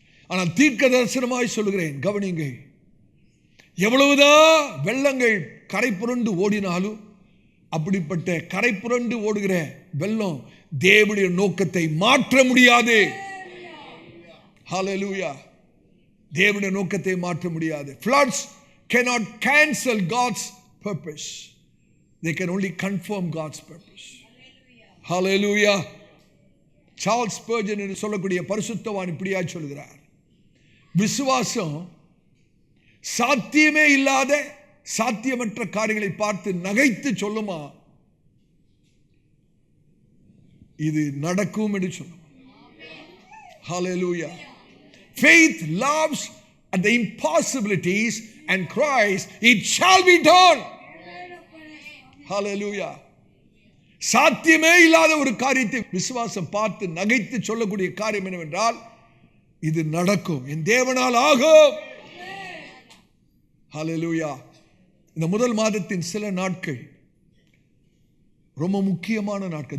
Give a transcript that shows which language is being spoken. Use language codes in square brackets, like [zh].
[ta] ஆனால் தீர்க்க தரிசனமாய் சொல்லுகிறேன், கவனிங்கள், எவ்வளவுதான் வெள்ளங்கள் கரை புரண்டு ஓடினாலும் அப்படிப்பட்ட கரை புரண்டு ஓடுகிற வெள்ளம் தேவனுடைய நோக்கத்தை மாற்ற முடியாது. ஹல்லேலூயா. தேவனுடைய நோக்கத்தை மாற்ற முடியாது. [en] Floods cannot cancel God's purpose. They can only confirm God's purpose. Hallelujah. [ta] Charles Spurgeon என்று சொல்லக்கூடிய பரிசுத்தவான் இப்படியா சொல்கிறார், விசுவாசம் சாத்தியமே இல்லாத சாத்தியமற்ற காரியங்களை பார்த்து நகைத்து சொல்லுமா, இது நடக்கும் என்று சொல்லும். [en] Hallelujah. Faith laughs at the impossibilities and cries, it shall be done. Hallelujah. [ta] சாத்தியமே இல்லாத ஒரு காரியத்தை விசுவாசம் பார்த்து நகைத்து சொல்லக்கூடிய காரியம் என்னவென்றால், இது நடக்கும், என் தேவனால் ஆகும். Hallelujah. இந்த முதல் மாதத்தின் சில நாட்கள் ரொம்ப முக்கியமான நாட்கள்.